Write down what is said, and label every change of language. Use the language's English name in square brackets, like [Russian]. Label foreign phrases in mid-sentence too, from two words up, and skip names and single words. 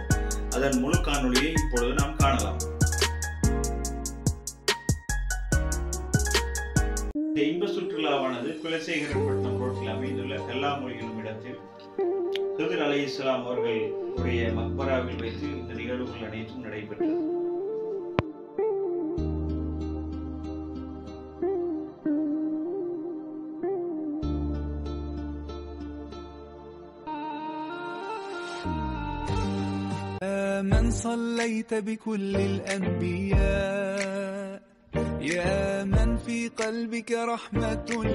[Tamil] அதன் முழு காணொலியை இப்பொழுது நாம் காணலாம். இந்த இன்ப சுற்றுலாவானது குலசேகரன்பட்டினம் ரோட்டில் அமைந்துள்ள கல்லாமொழி எனும் இடத்தில் ஹிதர் அலைஹிஸ்ஸலாம் அவர்களுடைய மக்பராவில் வைத்து இந்த நிகழ்வுகள் அனைத்தும் நடைபெற்றது. [Arabic] من صليت بكل الأنبياء يا من في قلبك رحمة